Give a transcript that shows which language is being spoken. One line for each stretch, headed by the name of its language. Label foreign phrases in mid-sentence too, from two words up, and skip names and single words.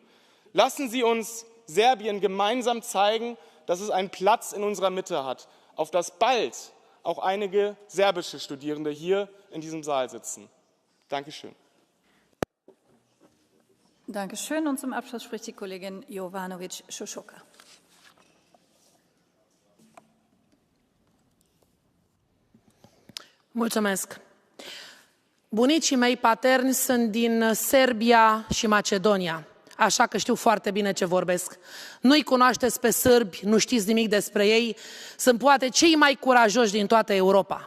German: Lassen Sie uns Serbien gemeinsam zeigen, dass es einen Platz in unserer Mitte hat, auf das bald auch einige serbische Studierende hier in diesem Saal sitzen. Dankeschön. Dankeschön. Und zum Abschluss spricht die Kollegin Jovanovic-Šošoka.
Romanian: Mulțumesc. Bunicii mei paterni sunt din Serbia și Macedonia, așa că știu foarte bine ce vorbesc. Nu-i cunoașteți pe sârbi, nu știți nimic despre ei, sunt poate cei mai curajoși din toată Europa.